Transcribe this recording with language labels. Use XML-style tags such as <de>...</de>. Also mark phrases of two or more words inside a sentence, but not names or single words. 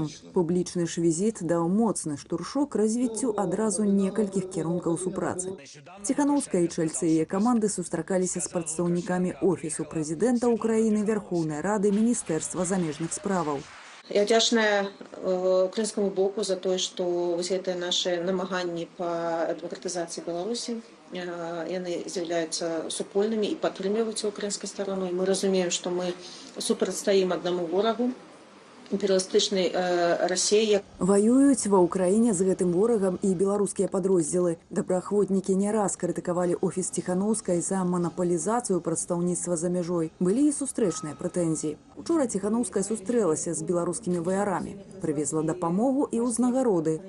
<be>Публічны ж візіт даў моцны штуршок развіццю адразу некалькіх кірункаў супрацы. Ціханаўская і чальцы яе каманды сустракаліся з прадстаўнікамі офісу прэзідэнта Украіны, Вярхоўнай Рады, Міністэрства замежных справаў.</be> <uk>Я вдячная</uk> <ru>украинскому боку за то, что все наши намаганні по демократизации Беларуси, они являются супольными и подтримываются украинской стороной. Мы разумеем, что мы супротивостоим одному ворогу,</ru> <be>імперыялістычнай Расіі. Ваююць ва ўкраіне з гэтым ворагам і беларускія падроздзелы. Добраахвотнікі не раз крытыкавалі офіс Ціханаўскай за манапалізацыю прадстаўніцтва за мяжой. Былі і сустрэчныя прэтэнзіі. Учора Ціханаўская сустрэлася з беларускімі ваярамі, прывезла дапамогу і ўзнагароды.</be>